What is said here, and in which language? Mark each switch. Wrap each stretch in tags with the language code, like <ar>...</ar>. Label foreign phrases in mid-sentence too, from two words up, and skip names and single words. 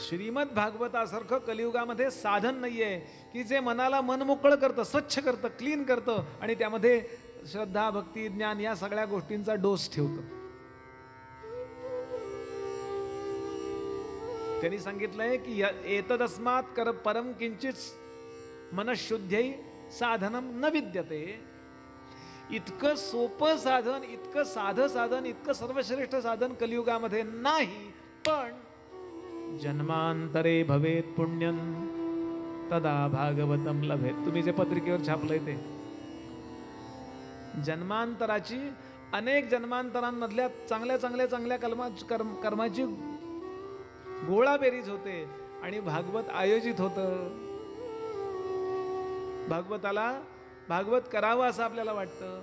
<mr>श्रीमद भागवतासारखं कलियुगामध्ये साधन नाहीये की जे मनाला मनमोकळं करतं, स्वच्छ करतं, क्लीन करतं आणि त्यामध्ये श्रद्धा, भक्ती, ज्ञान या सगळ्या गोष्टींचा डोस ठेवतं. त्यांनी सांगितलंय की</mr> <sa>एतदस्मात् कर परम किंचित मनशुद्ध्यै साधनम न विद्यते.</sa> <mr>इतकं सोपं साधन, इतकं साधं साधन, इतकं सर्वश्रेष्ठ साधन कलियुगामध्ये नाही.</mr> <sa>पण जन्मांतरे भवेत पुण्यं तदा भागवतम लभेत.</sa> <mr>तुम्ही जे पत्रिकेवर छापलंय ते जन्मांतराची, अनेक जन्मांतरांमधल्या चांगल्या चांगल्या चांगल्या कर्माची गोळाबेरीज होते आणि भागवत आयोजित होतं. भागवत करावं असं आपल्याला वाटतं.</mr>